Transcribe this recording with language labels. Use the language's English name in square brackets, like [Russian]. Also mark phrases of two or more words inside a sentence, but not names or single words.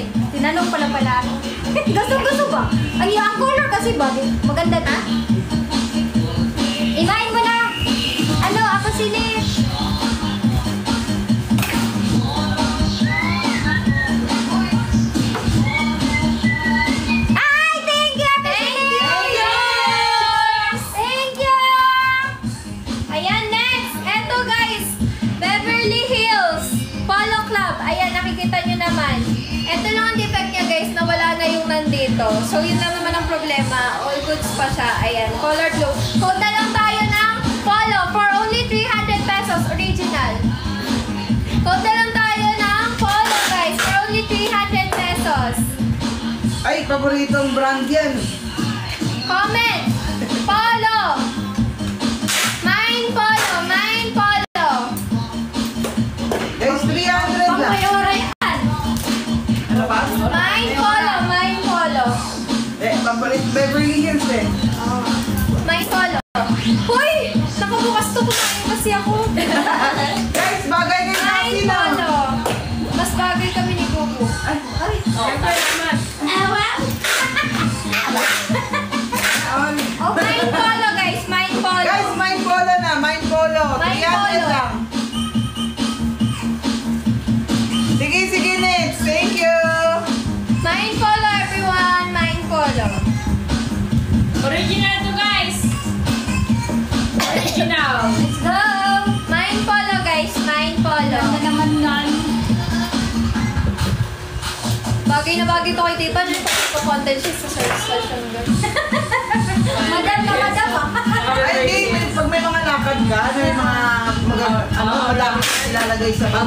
[Filipino] Tinanong pala. Gusto ba? Ang color kasi ba? Maganda na? Imain mo na! Ano, ako sini? Ay, [English] thank you! Thank you! Thank you! [Filipino] Ayan, next. Eto, guys. Beverly Hills Polo Club. Ayan, nakikita nyo naman. Eto lang ang defect niya, guys, na wala na yung nandito. So, yun lang naman ang problema. [English] All goods [Filipino] pa siya. Ayan, color blue. Code na lang tayo ng Polo [English] for only 300 pesos. [Filipino] Original. Code na lang tayo ng Polo, guys, [English] for only 300 pesos. [Filipino] Ay, paboritong brand yan. Comment! Polo! Mine Polo! Mine Polo! Guys, 300 lang. Pangmayora yan! Ano ba? Mine Polo! Mine Polo! Eh, paborit Beverly Hills eh. Mine Polo! Hoy! Nakabukas to, kumain kasi ako. Guys, bagay kay Mine Sophie na. Polo! Mas bagay kami ni Bubu. Ay, Siyempre naman. Oh, Mine Polo, guys! Mine Polo! guys, Mine Polo na. Mine Polo. Mine 300 Polo. lang. Sige, sige, [English] next. Thank you. [Filipino] Mine Polo, everyone! Mine Polo! Original to, guys. Original. [English] Let's go! Mine Polo, guys! Mine Polo! [Filipino] Ganda naman yan. Bagay na bagay to kay Tipa. Nagpakontent siya sa search session. Madam na madam ah. Ay, hindi. Pag may mga lakad ka, may mga malapit na ilalagay sa bag.